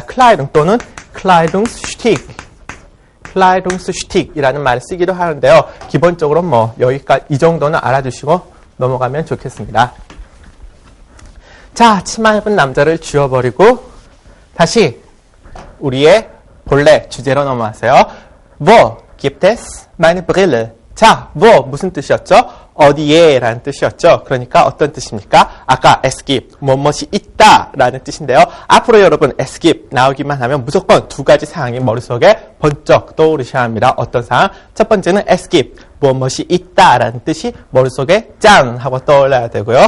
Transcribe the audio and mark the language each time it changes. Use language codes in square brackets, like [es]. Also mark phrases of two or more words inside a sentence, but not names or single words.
[ko] 클라이둥 또는 클라이둥스슈틱이라는 말을 쓰기도 하는데요. 기본적으로 뭐 여기까지 이 정도는 알아두시고 넘어가면 좋겠습니다. 자, 치마 입은 남자를 지워버리고 다시 우리의 본래 주제로 넘어가세요. [de] Wo gibt es meine Brille? [ko] 자, 무슨 뜻이었죠? 어디에 라는 뜻이었죠. 그러니까 어떤 뜻입니까? 아까 [de] es gibt, [ko] 무엇이 있다 라는 뜻인데요. 앞으로 여러분 [de] es gibt [ko] 나오기만 하면 무조건 두 가지 사항이 머릿속에 번쩍 떠오르셔야 합니다. 어떤 사항? 첫 번째는 [de] es gibt, [ko] 무엇이 있다 라는 뜻이 머릿속에 짠 하고 떠올라야 되고요.